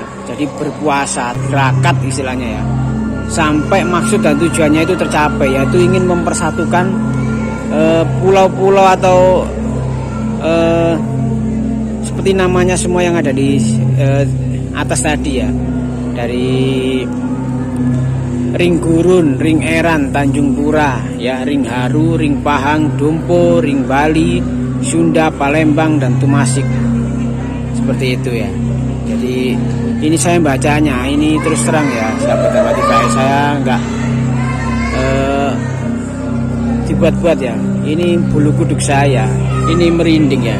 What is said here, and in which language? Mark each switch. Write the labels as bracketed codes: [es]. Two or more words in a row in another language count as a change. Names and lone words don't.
[id] Jadi berpuasa tirakat istilahnya ya. Sampai maksud dan tujuannya itu tercapai, yaitu ingin mempersatukan pulau-pulau atau seperti namanya semua yang ada di atas tadi ya. Dari Ring Gurun, Ring Eran, Tanjung Pura, ya, Ring Haru, Ring Pahang, Dompo, Ring Bali, Sunda, Palembang, dan Tumasik. Seperti itu ya. Jadi ini saya bacanya, ini terus terang ya, sahabat-sahabat saya nggak dibuat-buat ya. Ini bulu kuduk saya, ini merinding ya.